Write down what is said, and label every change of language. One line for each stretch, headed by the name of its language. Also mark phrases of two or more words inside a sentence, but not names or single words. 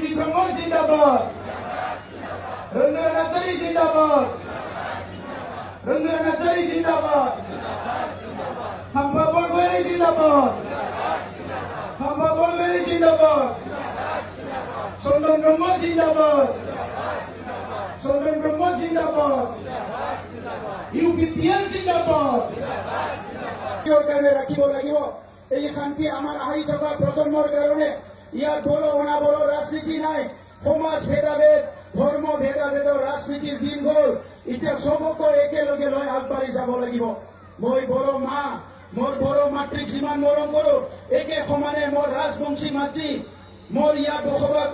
Hindi: ब्रह्म जिन्दाबाद रंगरा नार्जारी जिन्दाबाद रंगरा नार्जारी जिन्दाबाद खाम्फा बरगयारी जिन्दाबाद खाम्फा बरगयारी जिन्दाबाद चन्दन ब्रह्म जिन्दाबाद चन्दन ब्रह्म जिन्दाबाद UPPL जिन्दाबाद
Assamese: ৰাখিব লাগিব এই শান্তি আমাৰ আহি থকা প্ৰজন্মৰ কাৰণে ইয়াত বড় অনাবড় ৰাজনীতি নাই সমাজ ভেদাভেদ ধৰ্ম ভেদাভেদৰ ৰাজনীতিৰ দিন গ'ল এতিয়া চবকে একেলগে লৈ আগবাঢ়ি যাব লাগিব মই বড় মা মোর বড় মাতৃক যিমান মৰম কৰো একে সমানে মোৰ ৰাজবংশী মাতৃ মোৰ ইয়াত বসবাস